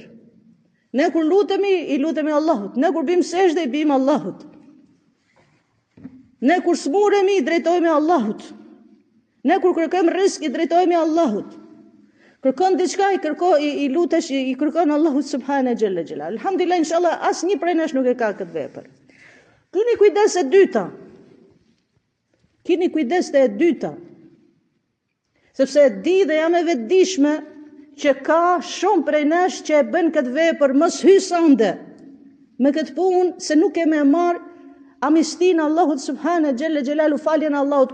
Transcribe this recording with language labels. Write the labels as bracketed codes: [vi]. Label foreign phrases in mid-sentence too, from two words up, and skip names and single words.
[sq] Ne kur lutemi I lutemi Allahut, ne kur bim sejdë I bim Allahut. Ne kur smuremi I drejtohemi Allahut. Ne kur kërkojmë rrezik I drejtohemi Allahut. Kërkon diçka I lutesh I kërkon Allahut [ar] سبحانه جل جلاله. الحمد لله إن شاء الله [sq] asnjë prej nesh nuk e ka këtë vepër. Keni kujdes e dyta. Keni kujdes te e dyta. Sepse e di dhe jam e vetëdijshme që ka shumë prej nesh që e bën këtë vepër mos hy sonde me këtë punë se nuk e më marr amistin Allahut [ar] سبحانه جل جلاله, [sq] faljen Allahut.